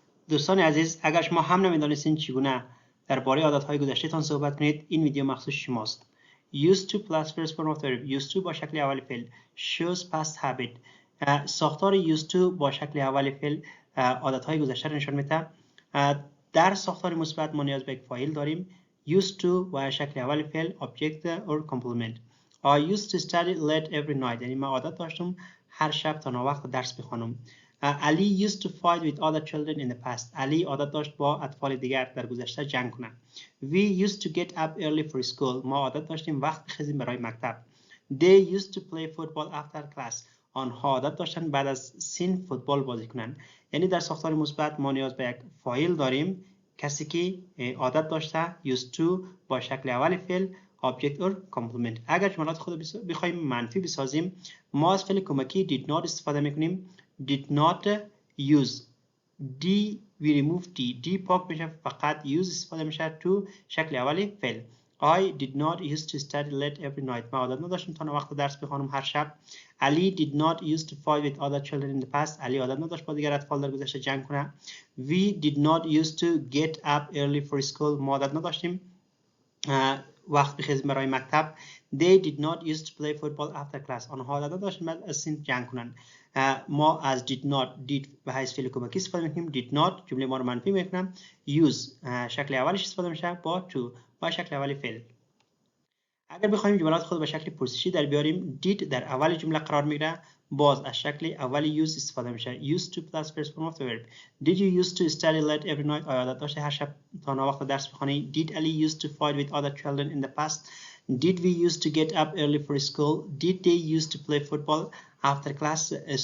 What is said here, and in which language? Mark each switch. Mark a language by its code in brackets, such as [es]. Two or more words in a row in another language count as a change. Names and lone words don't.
[fa] دوستان عزیز، اگر شما هم نمیدانستین چگونه درباره عادت‌های گذشته‌تان صحبت کنید، این ویدیو مخصوص شماست. [en] Used to plus first form of the verb. Used to [fa] با شکل اول فعل. [en] Shows past habit. [fa] ساختار [en] used to [fa] با شکل اول فعل عادت‌های گذشته را نشان میده. در ساختار مثبت ما نیاز به یک فاعل داریم. [en] Used to [fa] با شکل اول فعل [en] object or complement. I used to study late every night. [fa] یعنی من عادت داشتم هر شب تا ناوقت درس بخوانم. [en] Ali used to fight with other children in the past. [fa] علی عادت داشت با اطفال دیگر در گذشته جنگ کنه. [en] We used to get up early for school. [fa] ما عادت داشتیم وقت بخیزیم برای مکتب. [en] They used to play football after class. [fa] آنها عادت داشتن بعد از سین فوتبال بازی کنن. یعنی در ساختار مثبت ما نیاز به یک فاعل داریم، کسی که عادت داشته [en] used to [fa] با شکل اول فعل [en] object or complement. [fa] اگر جملات خود بخوایم منفی بسازیم، ما از فعل کمکی [en] did not [fa] استفاده میکنیم. [en] did not use. D we remove D [fa] پاک میشه، فقط use استفاده میشه تو شکل اولی فعل. [en] I did not used to study late every night. [fa] ما عادت نداشتم تا وقت درس بخوانم هر شب. [en] Ali did not used to fight with other children in the past. [fa] علی عادت نداشت با دیگر اطفال در گذشته جنگ کنه. [en] We did not used to get up early for school. [fa] ما عادت نداشتیم وقت بخیزیم برای مکتب. [en] They did not used to play football after class. [fa] آنها عادت نداشتن بعد از سین جنگ کنن. ما از [en] did not did [fa] به حیث فعل کمکی استفاده میکنیم. [en] did not [fa] جمله ما رو منفی میکنم. use شکل اولش استفاده میشه با to با شکل اولی فعل. اگر بخوایم جملات خود به شکل پرسشی در بیاریم، did در اول جمله قرار میگیره، باز از شکل اولی use استفاده میشه. [en] used to plus first form of the verb. Did you used to study late every night? [fa] آیا عادت داشته هر شب تا ناوقت درس بخوانی؟ [en] Did Ali used to fight with other children in the past? Did we used to get up early for school? Did they used to play football after class?